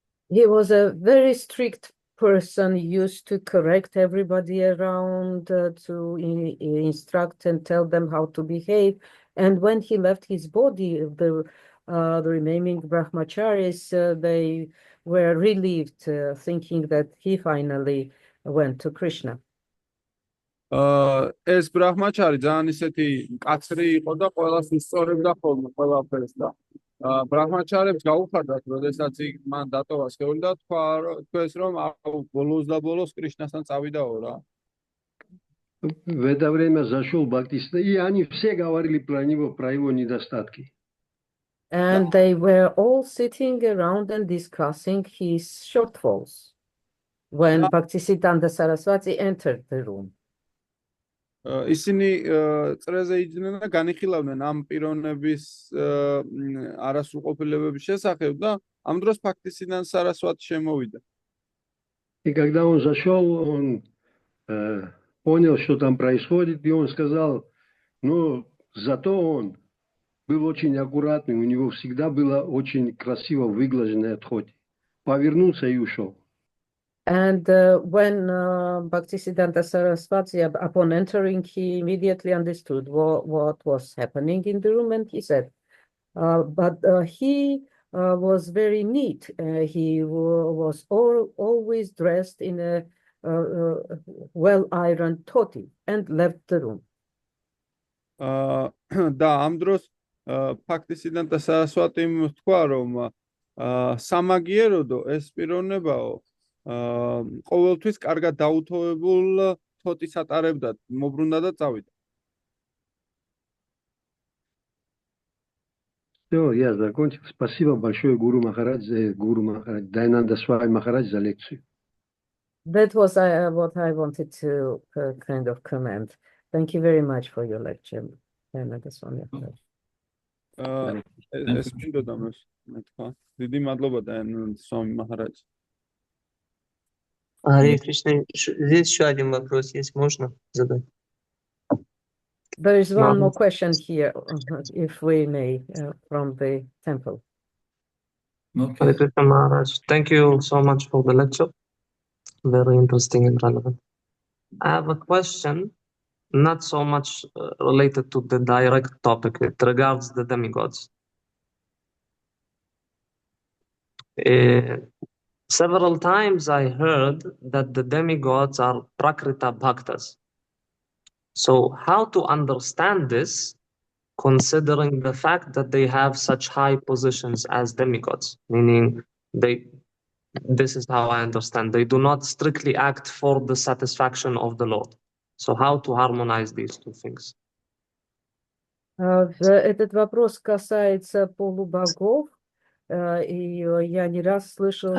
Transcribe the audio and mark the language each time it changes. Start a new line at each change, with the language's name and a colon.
English: He was a very strict person, used to correct everybody around, to instruct and tell them how to behave. And when he left his body, the remaining brahmacharis, they were relieved, thinking that he finally went to Krishna.
Georgian: ეს ბრაჰმაჩარი ძალიან ისეთი მკაცრი იყო და ყველას ისწორებდა ხოლმე ყველაფერს და ბრაჰმაჩარებს გაუხარდათ, როდესაც იქ მან დატოვა სხეული და თქვეს, რომ ბოლოს და ბოლოს კრიშნასთან წავიდაო რა.
Russian: В это время зашел Бхактисиданта, и они все говорили про него, про его недостатки.
English: And they were all sitting around and discussing his shortfalls when Bhaktisiddhanta Saraswati entered the room.
Georgian: ისინი წრეზე იჯდნენ და განიხილავდნენ ამ პიროვნების არასრულყოფილებების შესახებ და ამ დროს Bhaktisiddhanta Saraswati შემოვიდა.
Russian: И когда он зашел, он понял, что там происходит, и он сказал, ну, зато он был очень аккуратный, у него всегда было очень красиво выглаженное отходе. Повернулся и ушел.
English: And when Bhaktisiddhanta Saraswati, upon entering, he immediately understood what was happening in the room, and he said, but he was very neat. He was always dressed in a well-ironed dhoti and left the room.
Georgian: და ამ დროს Bhaktisiddhanta Saraswatim თქვა, რომ სამაგიეროდო ეს პიროვნებაო ყოველთვის კარგად დაუთოებულ თოტის ატარებდა, მობრუნდა და წავიდა.
Russian: Все, я закончил. Спасибо большое, Гуру Махарадж, Дайананда Свами Махарадж, за лекцию.
English: That was what I wanted to kind of comment. Thank you very much for your lecture, Dayananda Swami Maharaj.
Georgian: ეს მინდოდა მე თქვა. დიდი მადლობა Дайананда Swami Maharaj.
Russian: Харе Кришна, здесь еще один вопрос есть, можно задать?
English: There is one Madam. more question here, if we may, from the temple. Okay. Hare Krishna Maharaj, thank you so much for the lecture. Very interesting and relevant. I have a question, not so much related to the direct topic. It regards the demigods. Several times I heard that the demigods are Prakrita Bhaktas. So how to understand this, considering the fact that they have such high positions as demigods? Meaning, this is how I understand. They do not strictly act for the satisfaction of the Lord. So how to harmonize these two things?
Russian: Этот вопрос касается полубогов, и я не раз слышала,